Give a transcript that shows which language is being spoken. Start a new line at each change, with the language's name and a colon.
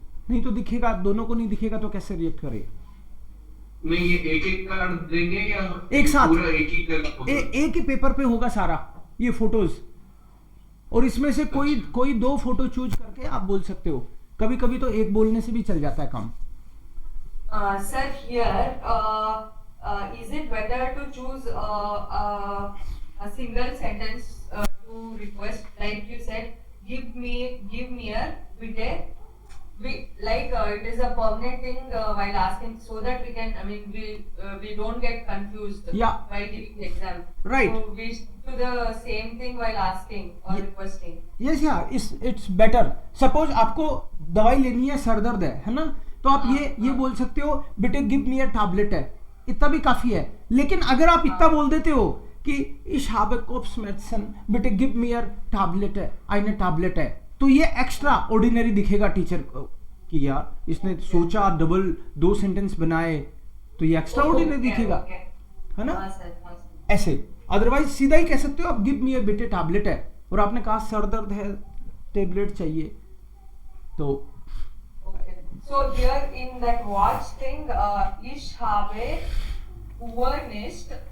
Hindi: नहीं तो दिखेगा, दोनों को नहीं दिखेगा तो कैसे रिएक्ट करे. नहीं, ये एक कार्ड देंगे या एक साथ? पूरा एक ही करके एक ही पेपर पे होगा सारा ये फोटोज, और इसमें से कोई दो फोटो चूज करके आप बोल सकते हो. कभी कभी तो एक बोलने से भी चल जाता है काम.
English: Sir, here, is it better to choose a single sentence to request, like you said, give me a bitte, like it is a permanent thing while asking, so that we can, we don't get confused Yeah. while giving the exam. Right. So we do the same thing while asking or Yeah. requesting. Yes yeah it's better.
Hindi: Suppose आपको दवाई लेनी है, sir दर्द है ना, तो आप ये बोल सकते हो, बेटे
English: give me a tablet
Hindi: है, इतना भी काफी है. लेकिन अगर आप इतना बोल देते हो कि
German: ich habe Kopfschmerzen,
Hindi: बेटे
English: give me a tablet
Hindi: है, eine टैबलेट है, तो ये एक्स्ट्रा ऑर्डिनरी दिखेगा टीचर को कि यार इसने सोचा, डबल 2 सेंटेंस बनाए, तो ये एक्स्ट्रा ऑर्डिनरी दिखेगा.
English: Okay.
Hindi: है ना. हाँ सर, हाँ सर. ऐसे अदरवाइज सीधा ही कह सकते हो आप,
English: give me a
Hindi: बेटे टैबलेट है, और आपने कहा सर दर्द है, टैबलेट चाहिए, तो
English: Okay. So here in that watch thing,
German: ich habe Uhr nicht.